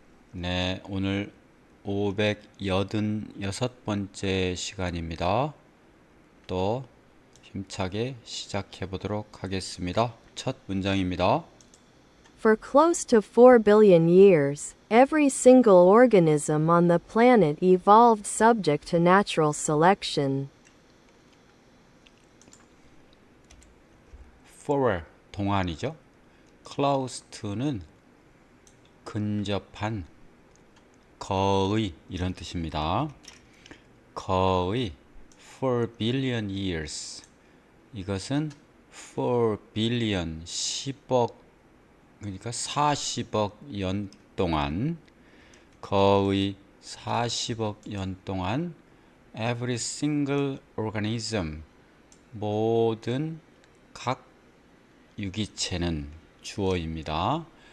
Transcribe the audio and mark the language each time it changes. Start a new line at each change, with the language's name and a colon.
Korean: 네, 오늘 586번째 시간입니다. 또 힘차게 시작해 보도록 하겠습니다. 첫 문장입니다.
English: For close to 4 billion years, every single organism on the planet evolved subject to natural selection.
Korean: For 동안이죠. Close to는 근접한, 거의 이런 뜻입니다. 거의 4 billion years. 이것은 4 billion 10억, 그러니까 40억 년 동안, 거의 40억 년 동안
English: every single organism,
Korean: 모든 각 유기체는 주어입니다.